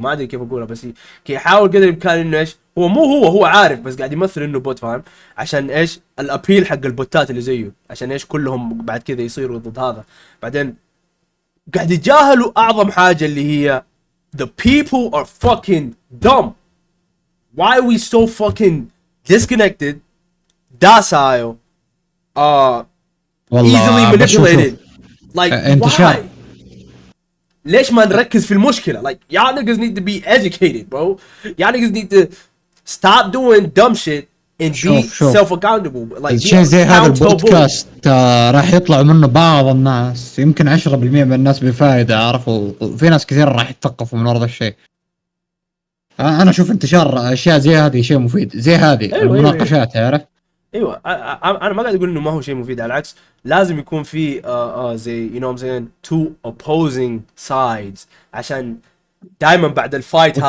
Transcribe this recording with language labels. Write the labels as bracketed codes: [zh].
[ar] ما ادري كيف اقولها، بس يحاول قدر الامكان انه ايش هو عارف، بس قاعد يمثل انه بوت، فاهم؟ عشان ايش الابيل حق البوتات اللي زيه، عشان ايش كلهم بعد كذا يصيروا ضد هذا. بعدين قاعد يتجاهلوا اعظم حاجه اللي هي [en] the people are fucking dumb. Why are we so fucking disconnected, docile, easily manipulated? Like why? [ar] ليش ما نركز في المشكلة؟ [en] Like y'all niggas need to be educated, bro. Y'all niggas need to stop doing dumb shit and be self-accountable. Like [ar] شيء زي هذا البودكاست راح يطلع منه بعض الناس، يمكن 10% من الناس بفائدة، عرفوا؟ في ناس كثير راح يتثقفوا من ورا الشيء. انا اشوف انتشار اشياء زي هذه شيء مفيد، زي هذه أيوة المناقشات، تعرف. ايوه انا ما قاعد اقول انه ما هو شيء مفيد، على العكس لازم يكون في زي [en] you know what I'm saying two opposing sides [ar] عشان دائما بعد الفايت هذا